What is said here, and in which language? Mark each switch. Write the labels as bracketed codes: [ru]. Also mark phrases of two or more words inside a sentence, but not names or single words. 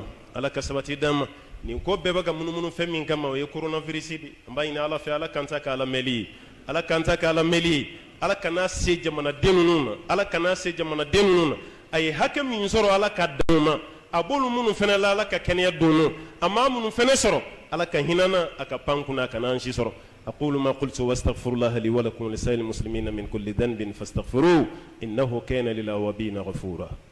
[bm] ala ka sabati d'an ma nin ko bɛɛ bɛ ka munumunu fɛn min kama o ye coronavirus de an b'a ɲini ala fɛ ala kan ta k'a lamɛnli ye ala kan ta k'a lamɛnli ye ala kana se jamanaden ninnu na ala kana se jamanaden ninnu na a ye hakɛ min sɔrɔ ala ka d'anw ma a b'olu minnu fɛnɛ la ala ka kɛnɛya d'olu a maa minnu fɛnɛ sɔrɔ ala ka hinana a ka pan kunna a kana an si sɔrɔ [ar] أقول ما قلت واستغفر الله لي ولكم ولسائر المسلمين من كل ذنب فاستغفروه إنه كان للأوابين غفورا